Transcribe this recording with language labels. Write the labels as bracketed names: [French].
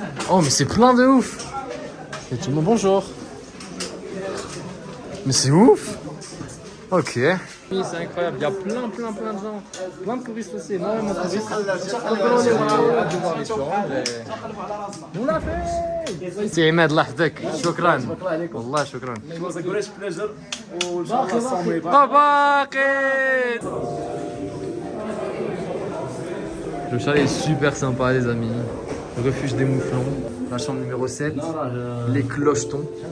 [French] Oh mais c'est plein de ouf. Et tout le monde bonjour. Mais c'est ouf. Ok. Oui, c'est incroyable, il y a plein de gens, plein de touristes aussi, énormément de touristes. On l'a fait. [Arabic] سي عماد الله يحفظك شكرا والله شكرا باقي. [French] Le chalet est super sympa les amis. Le refuge des mouflons, la chambre numéro 7, les clochetons.